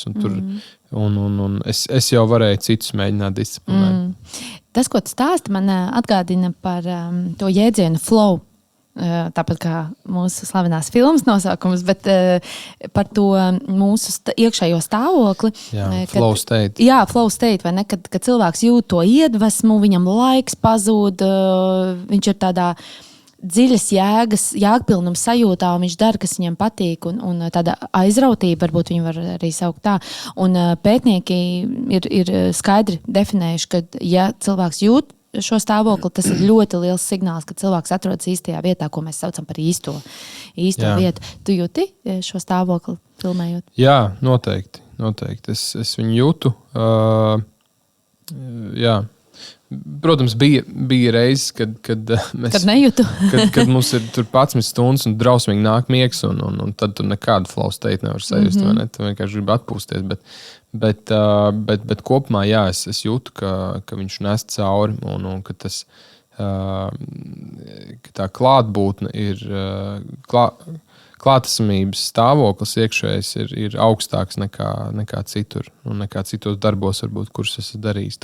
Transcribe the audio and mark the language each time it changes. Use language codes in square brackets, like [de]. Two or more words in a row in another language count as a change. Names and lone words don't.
[lv] Un es jau varēju citus mēģināt disciplinēt. Tas, ko tu stāsti, man atgādina par to jēdzienu flow. Tāpat kā mūsu slavenās filmas nosaukums, bet par to mūsu iekšējo stāvokli. [en] Flow state. Jā, flow state, [lv] vai ne? Kad cilvēks jūt to iedvesmu, viņam laiks pazūd, viņš ir tādā dziļas jēgpilnuma sajūtā, un viņš dara, kas viņam patīk, un tāda aizrautība, varbūt viņi var arī saukt tā. Un pētnieki ir skaidri definējuši, ka ja cilvēks jūt šo stāvokli, tas ir ļoti liels signāls, ka cilvēks atrodas īstajā vietā, ko mēs saucam par īsto vietu. Tu jūti šo stāvokli filmējot? Jā, noteikti. Es viņu jūtu. Jā. Protams, bija reizes, kad mēs... Kad nejūtu? kad mums ir tur 11 stundas un drausmīgi nāk miegs, un tad tu nekādu [en] flow state [lv] nevar sajust, vai ne? Tu vienkārši gribi atpūsties, bet kopumā, jā, es jūtu, ka viņš nes cauri, un ka tas, ka tā klātbūtne ir, klātesamības stāvoklis iekšējais ir augstāks nekā citur, un nekā citos darbos, varbūt, kurus esmu darījis.